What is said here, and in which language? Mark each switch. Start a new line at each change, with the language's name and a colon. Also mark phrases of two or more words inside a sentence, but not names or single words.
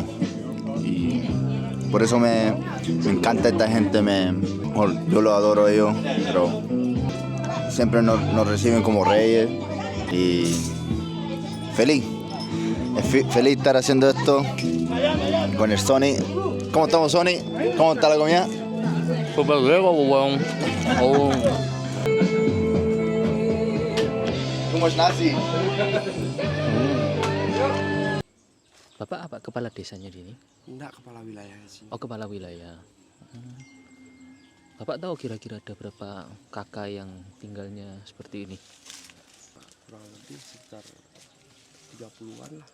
Spanish: Y por eso me encanta esta gente, yo los adoro a ellos, pero siempre nos reciben como reyes y feliz de estar haciendo esto con el Sony. ¿Cómo estamos, Sony? ¿Cómo está la comida? Super luego, weón. Oh. ¿Cómo es nazi?
Indonesian: Bapak apa kepala desanya di sini? Enggak, kepala wilayah sih. Oh, kepala wilayah. Bapak tahu kira-kira ada berapa kakak yang tinggalnya seperti ini? Kurang lebih sekitar 30-an lah.